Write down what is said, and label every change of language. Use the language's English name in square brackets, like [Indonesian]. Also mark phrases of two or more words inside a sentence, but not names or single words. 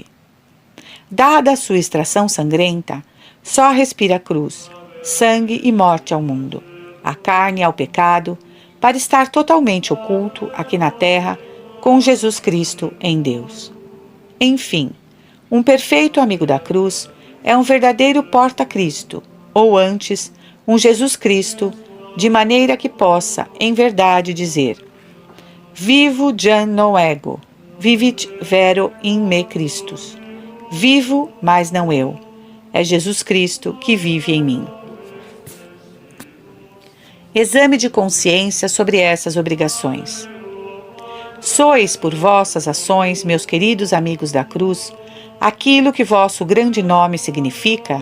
[Portuguese] Dada a sua extração sangrenta, só respira cruz, sangue e morte ao mundo, à carne e ao pecado, para estar totalmente oculto aqui na terra com Jesus Cristo em Deus. Enfim, um perfeito amigo da cruz é um verdadeiro porta-Cristo, ou antes, um Jesus Cristo, de maneira que possa, em verdade, dizer: [Latin] Vivo Jan no ego, vivit vero in me Christus. [Portuguese] Vivo, mas não eu. É Jesus Cristo que vive em mim. Exame de consciência sobre essas obrigações. Sois por vossas ações, meus queridos amigos da cruz, aquilo que vosso grande nome significa?